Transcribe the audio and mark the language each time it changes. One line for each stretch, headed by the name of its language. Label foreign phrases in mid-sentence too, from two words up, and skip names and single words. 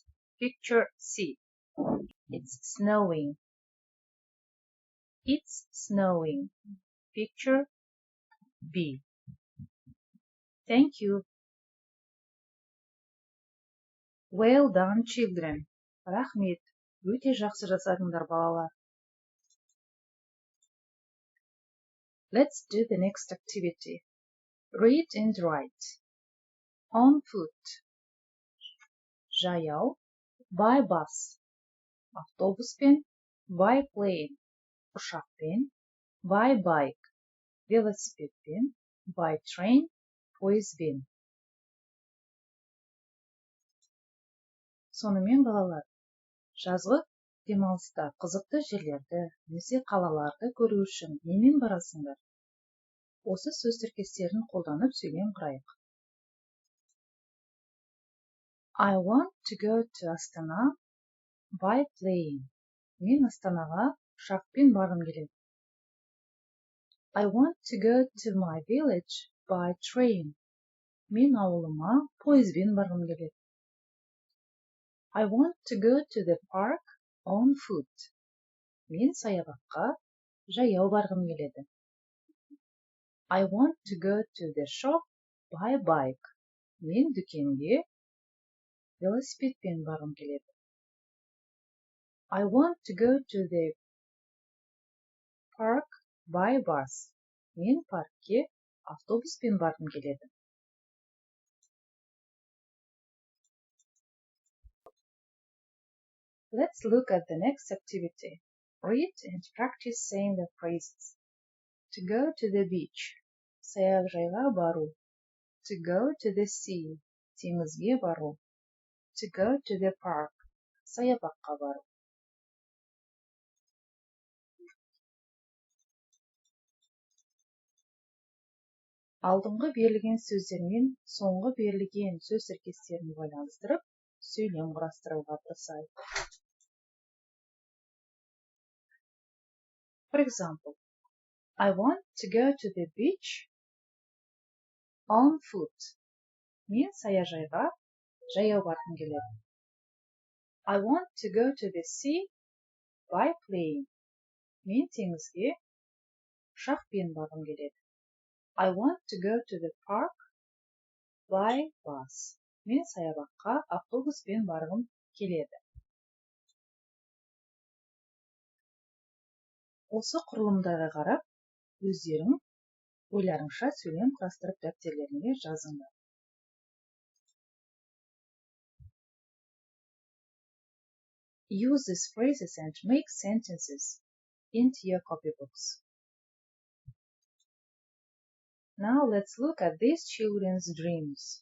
English: Picture C. It's snowing. It's snowing. Picture B. Thank you. Well done, children.
Kazakh: Рахмет. Өте жақсы жасадыңдар балалар.
English: Let's do the next activity. Read and write. On foot. Жаяу. By bus. Автобуспен. By plane.
Kazakh: Ұшақпен.
English: By bike.
Kazakh: Велосипедпен.
English: By train.
Kazakh: Пойызбен. Сонымен балалар, жазғы демалыста қызықты жерлерді, немесе қалаларды көру үшін немен барасыңдар? Осы сөз тіркестерін қолданып сөйлем құрайық.
English: I want to go to Astana by plane.
Kazakh: Мен Астанаға ұшақпен барғым келеді.
English: I want to go to my village by train.
Kazakh: Мен ауылыма пойызбен барғым келеді.
English: I want to go to the park on foot.
Kazakh: Мен саябаққа жаяу барғым келеді.
English: I want to go to the shop by bike.
Kazakh: Мен дүкенге велосипедпен барғым келеді.
English: I want to go to the park by bus.
Kazakh: Мен паркке автобуспен барғым келеді.
English: Let's look at the next activity. Read and practice saying the phrases. To go to the beach.
Kazakh: Саяжайға бару.
English: To go to the sea.
Kazakh: Теңізге бару.
English: To go to the park.
Kazakh: Саябаққа бару. Алдыңғы берілген сөздермен соңғы берілген сөз тіркестерін байланыстырып, сөйлем құрастыруға тырысайық.
English: For example, I want to go to the beach on foot.
Kazakh: Мен саяжайға жаяу барғым келеді.
English: I want to go to the sea by plane.
Kazakh: Мен теңізге ұшақпен барғым келеді.
English: I want to go to the park by bus.
Kazakh: Мен саябаққа автобуспен барғым келеді. Осы құрылымдарға қарап, өздерің ойларыңша сөйлем құрастырып дәптерлеріңе жазыңдар.
English: Use these phrases and make sentences into your copybooks. Now let's look at these children's dreams.